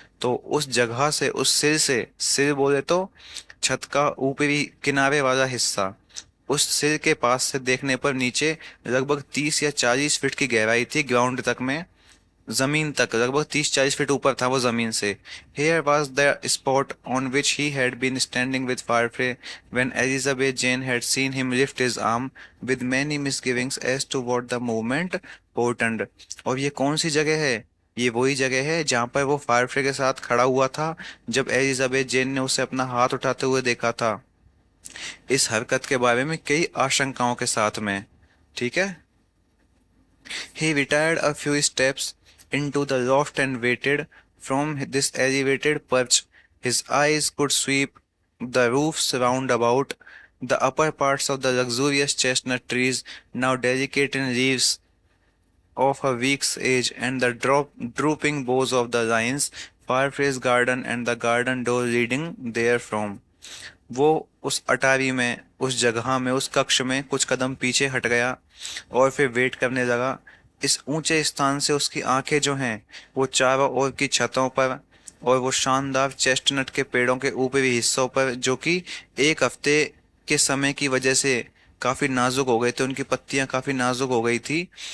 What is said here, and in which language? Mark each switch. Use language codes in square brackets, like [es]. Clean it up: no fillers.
[hi] तो उस जगह से, उस सिल से, सिल बोले तो छत का ऊपरी किनारे वाला हिस्सा, उस सिर के पास से देखने पर नीचे लगभग 30 या 40 फीट की गहराई थी ग्राउंड तक में। जमीन तक, लगभग 30-40 फीट ऊपर था वो जमीन से। [en] Here was the spot on which he had been standing with Farfrae when Elizabeth Jane had seen him lift his arm with many misgivings as to what the movement portended। [hi] और ये कौन सी जगह है? ये वही जगह है जहां पर वो फारफ्रे के साथ खड़ा हुआ था जब एलिजाबेथ जेन ने उसे अपना हाथ उठाते हुए देखा था, इस हरकत के बारे में कई आशंकाओं के साथ में। ठीक है। [en] He retired a few steps into the loft and waited. From this elevated perch, his eyes could sweep the roofs round about, the upper parts of the luxurious chestnut trees, now delicate in leaves of a week's age, and the drooping boughs of the limes, Farfrae's garden and the garden door leading therefrom। [hi] वो उस अटारी में, उस जगह में, उस कक्ष में कुछ कदम पीछे हट गया और फिर वेट करने लगा। इस ऊंचे स्थान से उसकी आंखें जो हैं वो चारों ओर की छतों पर और वो शानदार चेस्टनट के पेड़ों के ऊपरी हिस्सों पर, जो कि एक हफ्ते के समय की वजह से काफी नाजुक हो गए थे, उनकी पत्तियां काफी नाजुक हो गई थी।